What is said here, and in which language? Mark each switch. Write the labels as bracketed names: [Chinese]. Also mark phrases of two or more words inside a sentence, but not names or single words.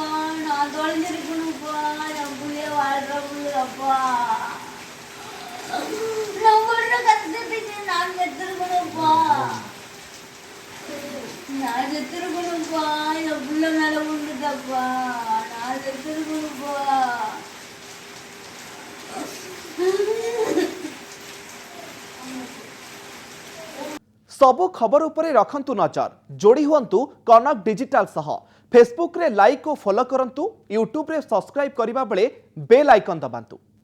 [Tamil] நான் தொலைஞ்சிருக்கணும்ப்பா. என் புள்ளைய வாழ்ற புள்ளப்பா. நான் படுற கஷ்டத்துக்கு நான் செத்துருக்கணும்ப்பா. நான் செத்துருக்கணும்ப்பா. என் புள்ள மேல விழுந்துட்டப்பா. நான் செத்துருக்கணும்ப்பா. [Odia] ସବୁ ଖବର ଉପରେ ରଖନ୍ତୁ ନଜର। ଜୋଡ଼ି ହୁନ୍ତୁ କନକ ଡିଜିଟାଲ ସହ। ଫେସବୁକ ରେ ଲାଇକ ଔର ଫଲୋ କରନ୍ତୁ। ୟୁଟ୍ୟୁବ ରେ ସବସ୍କ୍ରାଇବ କରିବା ବେଳେ ବେଲ ଆଇକନ ଦବାନ୍ତୁ।